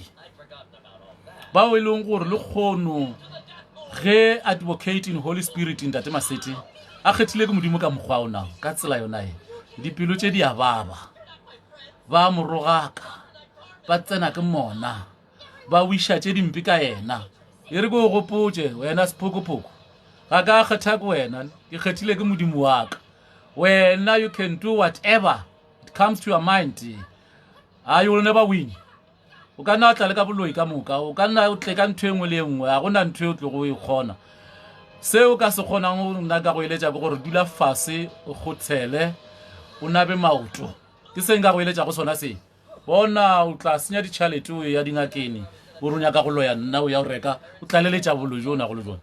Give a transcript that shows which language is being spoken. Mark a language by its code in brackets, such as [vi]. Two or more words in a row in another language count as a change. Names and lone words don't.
[nso] bao e leng gore le kgono ge [en] advocating Holy Spirit [nso] ntate Maseti a kgethile ke modimo ka mokgwa ona ka tsela yona e dipelo tše di a ba morogaka ba tsena ke mona ba wisha tše dimpe ka yena e re go gopotše wena sephokopoko ga ka kgetha ke wena ke kgethile ke modimo wa ka [en] Now you can do whatever it comes to your mind. You will never win. [nso] O ka nna tla le ka boloi ka moka, o ka nna o tle ka ntho engwe le engwe, a gona ntho e o tle go e kgona. Seo ka se kgonang o nna ka go eletša go gore dula fase o kgothele o nabe maoto. Ke se nka go eletša go sona se. Bona o tla senya ditšhalete o ya dingakeng o ronya ka go loya nna o ya o reka o tlaleletša bolo jona go le jona.